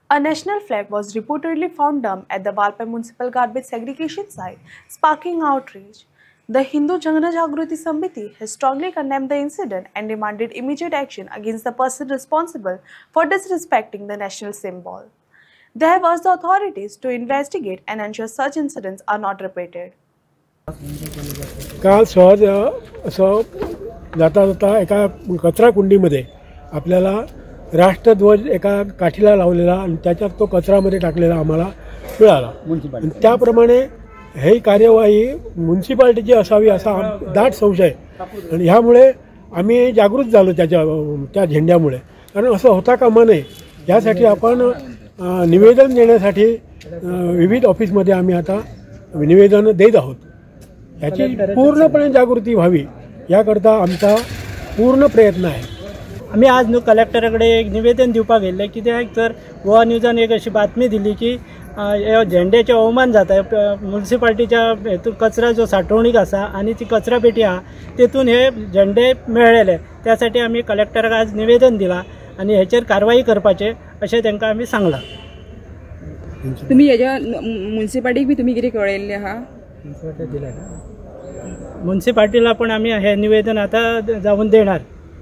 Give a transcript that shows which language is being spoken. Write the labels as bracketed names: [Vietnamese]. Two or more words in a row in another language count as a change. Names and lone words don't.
[English] A national flag was reportedly found dumped at the Valpai municipal garbage segregation site, sparking outrage. The Hindu Jana Jagruti Samiti has strongly condemned the incident and demanded immediate action against the person responsible for disrespecting the national symbol. They have urged the authorities to investigate and ensure such incidents are not repeated. [Marathi] काल सहज असं जाता जाता एका कचरा कुंडीमध्ये आपल्याला राष्ट्रध्वज एका काठीला लावलेला आणि त्याच्यात तो कचरामध्ये टाकलेला आम्हाला मिळाला. त्याप्रमाणे ही कार्यवाही म्युन्सिपाल्टीची असावी असा दाट संशय आणि ह्यामुळे आम्ही जागृत झालो त्या झेंड्यामुळे. कारण असं होता कामा नये यासाठी आपण निवेदन देण्यासाठी विविध ऑफिसमध्ये आम्ही आता निवेदन देत आहोत. याची पूर्णपणे जागृती व्हावी याकरता आमचा पूर्ण प्रयत्न आहे. [Konkani] आम्ही आज न्यू कलेक्टराकडे एक निवेदन दिवपाक गेल्ले. कित्याक तर गोवा न्यूजान एक अशी बातमी दिली की झेंड्याचे अवमान जाता म्युन्सिपाल्टीच्या हेतून कचरा जो साठवणूक आसा आणि ती कचरा पेटी आहा तेतून हे झेंडे मेळ्ळेले. त्यासाठी आम्ही कलेक्टराक आज निवेदन दिला आणि हेचेर कारवाई करपाचे अशें तांकां आमी सांगलां. तुम्ही हेच्या म्युन्सिपाल्टीक बी तुम्ही कितें कळयल्लें आहा? [Marathi] म्युन्सिपाल्टीला पण आम्ही हे निवेदन आता जाऊन देणार.